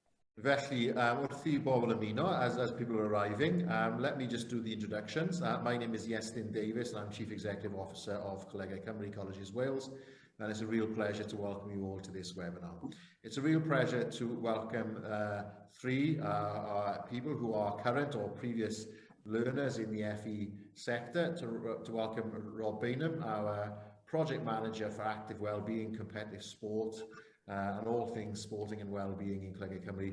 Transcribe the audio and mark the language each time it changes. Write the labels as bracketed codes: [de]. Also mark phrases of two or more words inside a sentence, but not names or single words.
[cy] Felly, wrth i bobl ymuno, [en] as people are arriving, let me just do the introductions. My name is Iestyn Davies, and I'm Chief Executive Officer of Colegau Cymru, Colleges Wales, and it's a real pleasure to welcome you all to this webinar. It's a real pleasure to welcome three people who are current or previous learners in the FE sector, to welcome Rob Bainham, our Project Manager for Active Wellbeing, Competitive Sport, and all things sporting and well-being in Colegau Cymru.